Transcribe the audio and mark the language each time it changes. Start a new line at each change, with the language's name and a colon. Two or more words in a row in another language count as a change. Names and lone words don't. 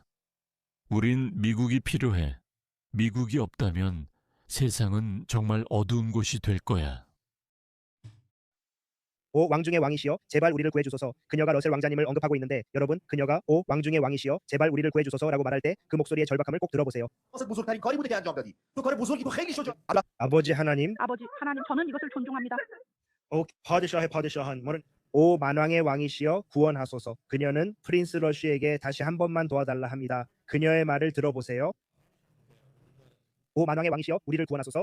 Korean: 우린 미국이 필요해. 미국이 없다면 세상은 정말 어두운 곳이 될 거야. 오 왕중의 왕이시여 제발 우리를 구해주소서. 그녀가 러셀 왕자님을 언급하고 있는데 여러분 그녀가 오 왕중의 왕이시여 제발 우리를 구해주소서라고 말할 때 그 목소리의 절박함을 꼭 들어보세요.
Persian: بزرگترین کاری بوده که انجام دادی تو کار بزرگی تو خیلی شجاع
Korean: 아버지 하나님 아버지 하나님, 저는 이것을 존중합니다. 오 파드샤의 파드샤한 뭐는 오 만왕의 왕이시여 구원하소서. 그녀는 프린스 러쉬에게 다시 한 번만 도와달라 합니다. 그녀의 말을 들어보세요. 오 만왕의 왕이시여 우리를 구원하소서.